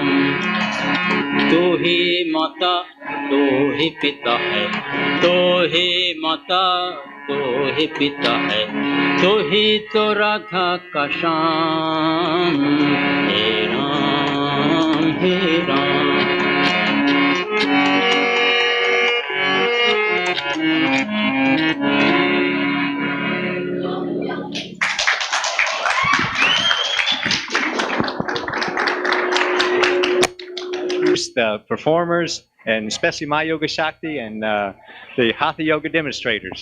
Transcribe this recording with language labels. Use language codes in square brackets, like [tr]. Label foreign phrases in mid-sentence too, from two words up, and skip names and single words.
[hi] तू ही माता तू ही पिता है, तू ही माता तू ही पिता है। तू ही तो राधा का श्याम, हे राम हे राम। [en] The performers, and especially my YogaShakti and the Hatha Yoga demonstrators.